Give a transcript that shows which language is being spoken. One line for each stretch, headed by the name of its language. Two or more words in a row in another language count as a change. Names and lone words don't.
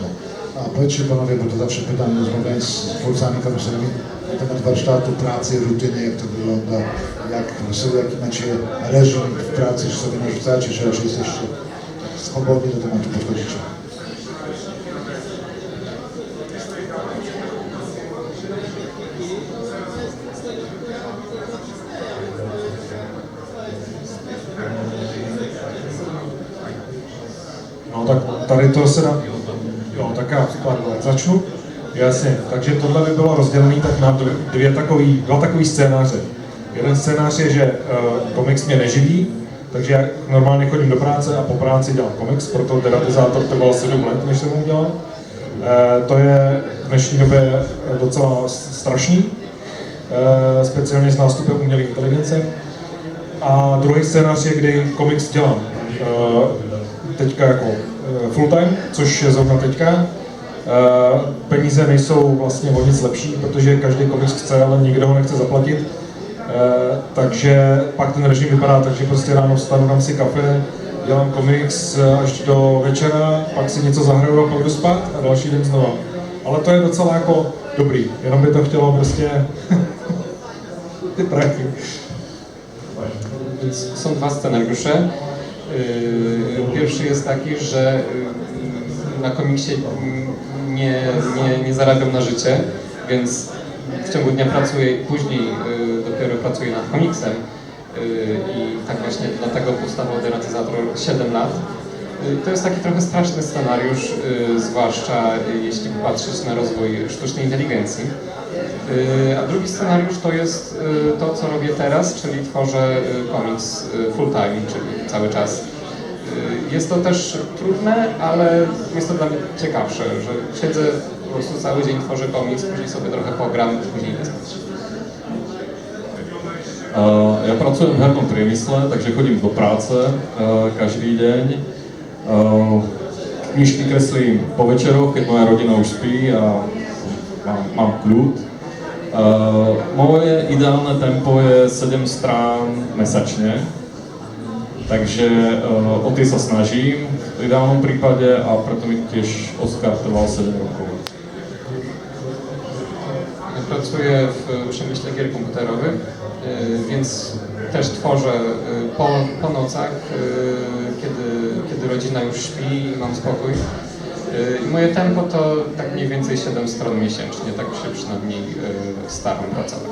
Polish: A powiedzcie panowie, bo to zawsze pytam, rozmawiając z twórcami komiksowymi na temat warsztatu, pracy, rutyny, jak to wygląda, jaki macie reżim w pracy, czy sobie narzucacie, czy raczej jesteście swobodni do tematu podchodzicie.
Czech: No tak tady to se dá, jo, tak já začnu. Jasně, takže tohle by bylo rozdělené tak na dva takový scénáře. Jeden scénář je, že komiks mě neživí, takže já normálně chodím do práce a po práci dělám komiks, proto deratizátor trval 7 let, než jsem ho udělal. To je v dnešní době docela strašný, speciálně s nástupem umělé inteligence. A druhý scénář je, kdy komiks dělám teďka jako
English: full time,
Czech: což je zrovna teďka. Peníze nejsou vlastně o nic lepší, protože každý komiks chce, ale nikdo ho nechce zaplatit. Takže pak ten režim vypadá tak, že prostě ráno vstanu, dám si kafe, dělám komiks až do večera, pak si něco zahraju a pak jdu spát a další den znova. Ale to je docela jako dobrý, jenom by to chtělo prostě ty prachy.
Polish: Są dwa scenariusze. Pierwszy jest taki, że na komiksie nie zarabiam na życie, więc w ciągu dnia pracuję i później dopiero pracuję nad komiksem. I tak właśnie dlatego powstawał Deratyzator 7 lat. To jest taki trochę straszny scenariusz, zwłaszcza jeśli patrzeć na rozwój sztucznej inteligencji. A drugi scenariusz to jest to, co robię teraz, czyli tworzę komiks
English: full time,
Polish: czyli cały czas. Jest to też trudne, ale jest to dla mnie ciekawsze, że siedzę po prostu cały dzień, tworzę komiks, później sobie trochę pogram, później idę spać.
Slovak: Ja pracujem v hernom priemysle, takže chodím do práce každý deň. Knižky kreslím po večeroch, keď moja rodina už spí a mám kľud. Moje ideálne tempo je 7 strán mesačne, takže o tie sa snažím v ideálnom prípade a preto mi tiež Oscar trval 7 rokov.
Polish: Pracuję w przemyśle gier komputerowych, więc też tworzę po nocach, kiedy rodzina już śpi i mam spokój. I moje tempo to tak mniej więcej 7 stron miesięcznie, tak się przynajmniej staram pracować.